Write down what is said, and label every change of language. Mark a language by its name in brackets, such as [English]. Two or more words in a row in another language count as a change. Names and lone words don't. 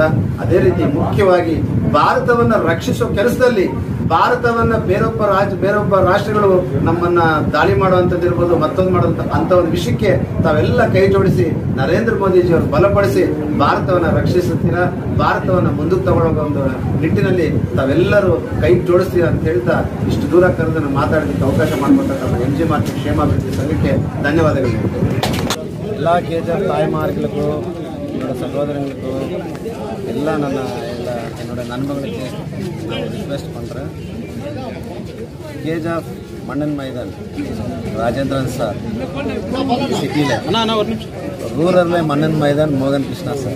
[Kannada] ಅದೇ ರೀತಿ ಮುಖ್ಯವಾಗಿ ಭಾರತವನ್ನ ರಕ್ಷಿಸೋ ಕೆಲಸದಲ್ಲಿ ಭಾರತವನ್ನ ಬೇರೊಬ್ಬ ರಾಷ್ಟ್ರಗಳು ನಮ್ಮನ್ನ ದಾಳಿ ಮಾಡುವಂಥದ್ದಿರ್ಬೋದು, ಮತ್ತೊಂದು ಮಾಡುವಂತ ಅಂತ ಒಂದು ವಿಷಯಕ್ಕೆ ತಾವೆಲ್ಲ ಕೈ ಜೋಡಿಸಿ ನರೇಂದ್ರ ಮೋದಿಜಿ ಅವರು ಬಲಪಡಿಸಿ ಭಾರತವನ್ನ ರಕ್ಷಿಸುತ್ತೀರಾ. ಭಾರತವನ್ನ ಮುಂದಕ್ಕೆ ತಗೊಳ್ಳೋ ಒಂದು ನಿಟ್ಟಿನಲ್ಲಿ ತಾವೆಲ್ಲರೂ ಕೈ ಜೋಡಿಸ್ತೀರಾ ಅಂತ ಹೇಳ್ತಾ ಇಷ್ಟು ದೂರ ಕರೆದು ಮಾತಾಡೋದಕ್ಕೆ ಅವಕಾಶ ಮಾಡಿಕೊಟ್ಟಂತ MG ಮಾರ್ಕೆಟ್ ಕ್ಷೇಮಾಭಿವೃದ್ಧಿ ಸಂಘಕ್ಕೆ ಧನ್ಯವಾದಗಳು. [Tamil] ಎಲ್ಲ KGF தாய்மார்களுக்கு என்னோட சகோதரங்களுக்கு எல்லாம் என்னோட நண்பர்களுக்கு நான் ரிக்வெஸ்ட் பண்ணுறேன். KGF மன்னன் மைதான் ராஜேந்திரன் சார் சிட்டியில் ரூரலில் மன்னன் மைதான் மோகன் கிருஷ்ணா சார்.